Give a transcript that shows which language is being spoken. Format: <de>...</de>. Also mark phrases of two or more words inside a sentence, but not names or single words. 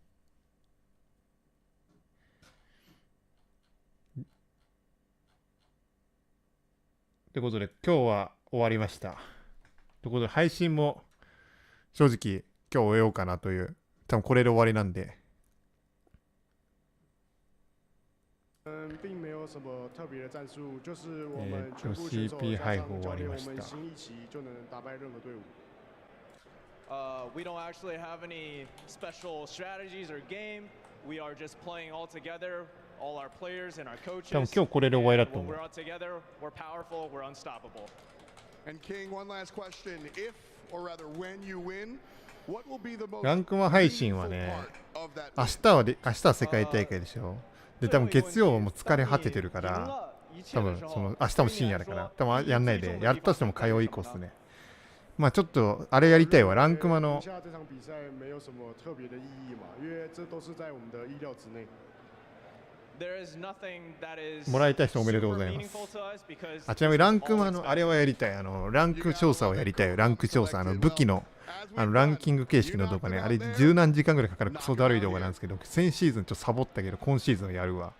<ja>ということで、今日は終わりました。ということで、配信も正直今日終えようかなという、多分これで終わりなんで。</ja> <zh>并没有什么特别的战术，就是我们全部选手</zh> <ja>Cp 配布終</ja> <zh>加上</zh> <ja>わりました。</ja> <zh>我们新一期就能打败任何队伍。</zh> <en>We don't actually have any special strategies or game. We are just playing all together, all our players and our coaches.</en> <ja>多分今日これで終わりだと</ja> <en>When</en> <ja>思う。</ja> <en>we're all together, we're powerful, we're unstoppable. And King, one last question. If, or rather when you win, what will be the most</en> <ja>ランクマ配信はね、明日は世界大会でしょ。で、多分月曜も疲れ果ててるから、多分明日も深夜だから、多分やんないで、やったとしても火曜以降っすね。まあちょっと、あれやりたいわ、ランクマの。</ja> <zh>这场比赛没有什么特别的意义嘛，因为这都是在我们的意料之内。</zh> <ja>もらいたい人おめでとうございます。あ、ちなみにランクもあれはやりたい。ランク調査をやりたいよ。ランク調査。武器のランキング形式の動画ね。あれ十何時間ぐらいかかるクソだるい動画なんですけど、先シーズンちょっとサボったけど、今シーズンやるわ。</ja>